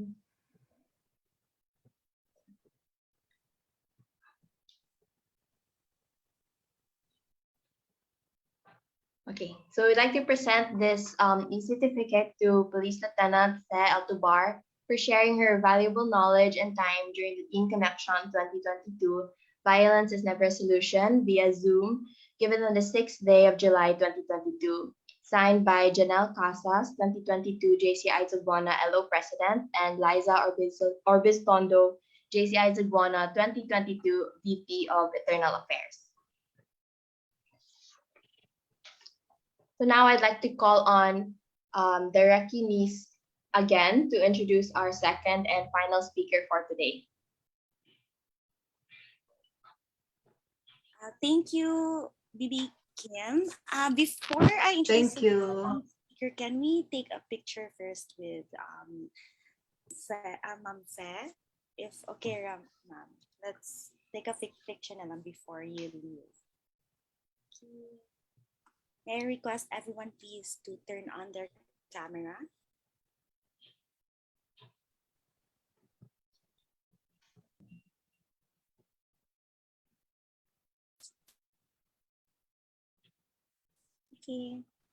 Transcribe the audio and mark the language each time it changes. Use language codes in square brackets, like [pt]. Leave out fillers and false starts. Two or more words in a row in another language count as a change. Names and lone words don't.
[en] Okay, so we'd like to present this e-certificate to Police Lieutenant Fe Altubar for sharing her valuable knowledge and time during the Teen Connection 2022 Violence is Never a Solution via Zoom, given on the 6th day of July 2022. Signed by Janelle Casas, 2022 JCI Zagwana LO President, and Liza Orbistondo, JCI Zagwana 2022 VP of Internal Affairs. So now I'd like to call on Derek Eunice again to introduce our second and final speaker for today. Thank you, Bibi Kim. Before I introduce Thank you. the speaker, can we take a picture first with Ma'am Fe? If okay, ma'am, let's take a picture [tl] na lang [en] before you leave. Okay. May I request everyone please to turn on their camera? Okay.